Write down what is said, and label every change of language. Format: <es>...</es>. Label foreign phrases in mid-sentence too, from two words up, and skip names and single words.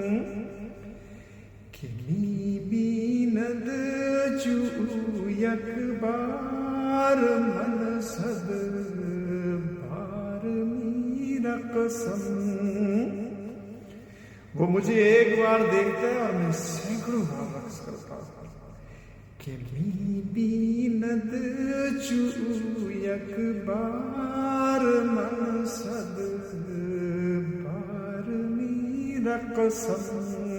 <fa>کہ می بیند چو یک بار من صد بار می رقصم.</fa> <ur>وہ مجھے ایک بار دیکھتا ہے اور میں سینکڑوں بار رقص کرتا ہوں.</ur> <fa>کہ می بیند چو یک بار من صد بار می رقصم.</fa>